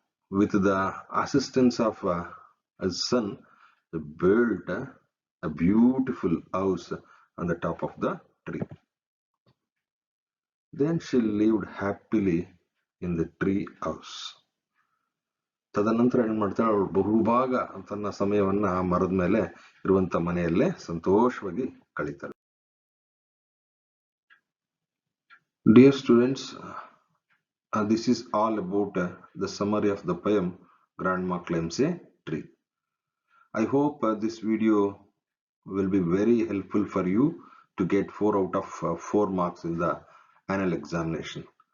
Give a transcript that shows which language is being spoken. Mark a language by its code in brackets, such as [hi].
[en] with the assistance of his son, built a beautiful house on the top of the tree. Then she lived happily in the tree house. [kn] ತದನಂತರ ಏನ್ ಮಾಡ್ತಾಳೆ, ಅವಳು ಬಹುಭಾಗ ತನ್ನ ಸಮಯವನ್ನ ಆ ಮರದ ಮೇಲೆ ಇರುವಂತ ಮನೆಯಲ್ಲೇ ಸಂತೋಷವಾಗಿ ಕಳೀತಾಳೆ. [en] Dear students, this is all about the summary of the poem Grandma Climbs a Tree. I hope this video will be very helpful for you to get 4 out of 4 marks in the annual examination.